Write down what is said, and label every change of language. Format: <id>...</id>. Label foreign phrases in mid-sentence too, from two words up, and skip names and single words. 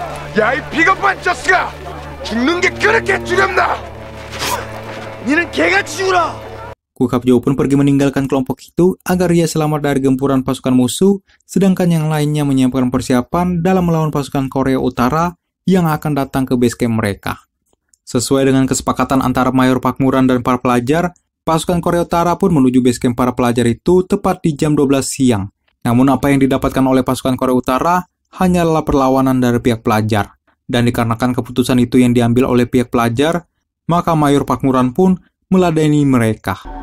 <ko>야, 이 비겁한 저스가! 죽는 게 그렇게 두렵나? 니는 개같이 죽어라!</ko> <id>Kukapjo pun pergi meninggalkan kelompok itu agar ia selamat dari gempuran pasukan musuh, sedangkan yang lainnya menyiapkan persiapan dalam melawan pasukan Korea Utara yang akan datang ke</id> <en>base camp</en> <id>mereka. Sesuai dengan kesepakatan antara Mayor Pakmuran dan para pelajar, pasukan Korea Utara pun menuju</id> <en>base camp</en> <id>para pelajar itu tepat di jam 12 siang. Namun apa yang didapatkan oleh pasukan Korea Utara hanyalah perlawanan dari pihak pelajar. Dan dikarenakan keputusan itu yang diambil oleh pihak pelajar, maka Mayor Pakmuran pun meladeni mereka.</id>